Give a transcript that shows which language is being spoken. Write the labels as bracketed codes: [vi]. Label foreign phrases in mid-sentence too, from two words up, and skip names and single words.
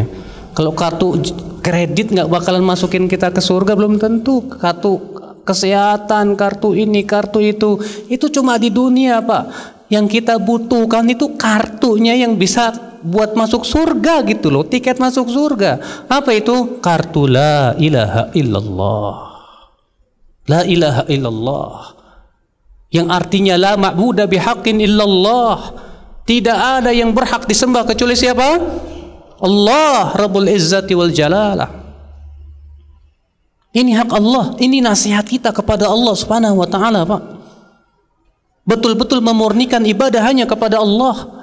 [id] Kalau kartu kredit nggak bakalan masukin kita ke surga, belum tentu. Kartu kesehatan, kartu ini, kartu itu cuma di dunia, Pak. Yang kita butuhkan itu kartunya yang bisa buat masuk surga gitu loh, tiket masuk surga. Apa itu? Kartu [ar] la ilaha illallah. La ilaha illallah. [id] Yang artinya [ar] la ma'budu bihaqqin illallah. [id] Tidak ada yang berhak disembah kecuali siapa? [ar] Allah Rabbul Izzati wal Jalalah. [id] Ini hak Allah, ini nasihat kita kepada Allah [ar] Subhanahu wa taala, [id] Pak. Betul-betul memurnikan ibadah hanya kepada Allah.